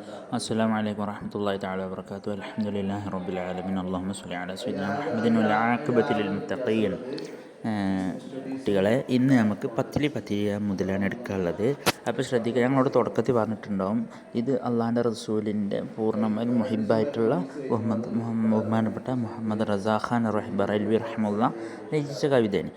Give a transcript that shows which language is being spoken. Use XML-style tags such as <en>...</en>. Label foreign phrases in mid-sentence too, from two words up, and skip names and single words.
<ar>السلام عليكم ورحمة الله تعالى وبركاته. الحمد لله رب العالمين. اللهم صل على سيدنا محمد والعاقبة للمتقين.</ar> <ml>കുട്ടികളെ ഇന്ന് നമുക്ക് പത്തിരി മുതലാണ് എടുക്കാനുള്ളത്. അപ്പോൾ ശ്രദ്ധിക്കുക, ഞങ്ങളോട് തുടക്കത്തിൽ പറഞ്ഞിട്ടുണ്ടാവും, ഇത് അള്ളാഹിൻ്റെ റസൂലിൻ്റെ പൂർണ്ണമായും മുഹിബായിട്ടുള്ള ബഹുമാനപ്പെട്ട മുഹമ്മദ് റസാഖാൻ ബറൈൽവി റഹ്മുള്ള രചിച്ച കവിതയാണ്.</ml>